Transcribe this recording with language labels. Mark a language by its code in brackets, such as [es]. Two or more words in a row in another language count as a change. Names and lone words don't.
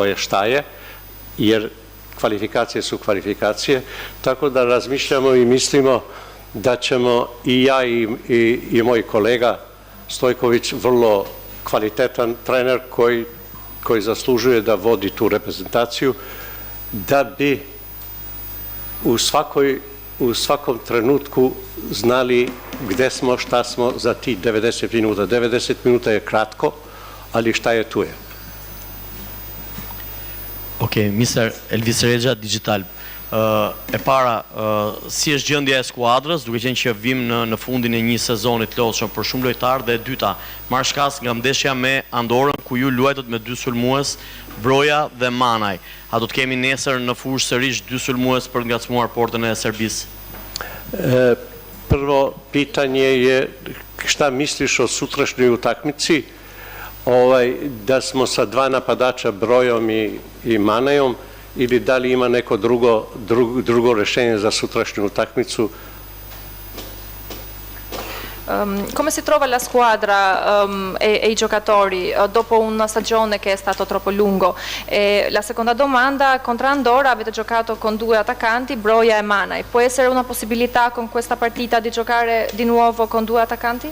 [sr] je šta je, jer kvalifikacije su kvalifikacije, tako da razmišljamo I mislimo da ćemo I ja I moj kolega Stojković, vrlo kvalitetan trener koji zaslužuje da vodi tu reprezentaciju, da bi u svakom trenutku znali gde smo, šta smo za ti 90 minuta. 90 minuta je kratko, ali šta je tu je. [sq] Okej, Mr. Elvis Regja, Digital. E para, si është gjendja e skuadrës, duke qenë që vim në fundin e një sezoni të lodhshëm për shumë lojtarë, dhe e dyta, marrë shkas nga ndeshja me Andorën, ku ju luajtët me 2 sulmues, Broja dhe Manaj. A do të kemi nesër në fushë sërish 2 sulmues për ngacmuar portën e Serbisë? [sr] Prvo pitanje je šta misliš o sutrašnjoj utakmici, da smo sa 2 napadača Brojom I Manajom ili da li ima neko drugo rješenje za sutrašnju utakmicu. [it] Come si trova la squadra e i giocatori dopo una stagione che è stato troppo lungo? E la seconda domanda, contro Andorra avete giocato con due attaccanti, Broja e Manaj. Può essere una possibilità con questa partita di giocare di nuovo con due attaccanti?